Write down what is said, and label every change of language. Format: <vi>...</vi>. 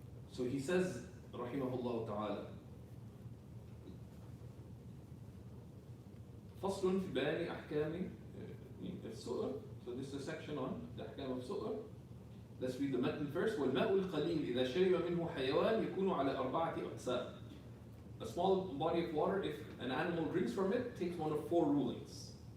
<en>So he says, rahimahullah ta'ala,</en> <ar>فصل في بيان أحكام السؤر.</ar> <en>So this is a section on the أحكام of سؤر. Let's read the matan first.</en> <ar>والماء القليل إذا شرب منه حيوان يكون على 4 أقسام.</ar> <en>A small body of water, if an animal drinks from it, takes one of 4 rulings.</en>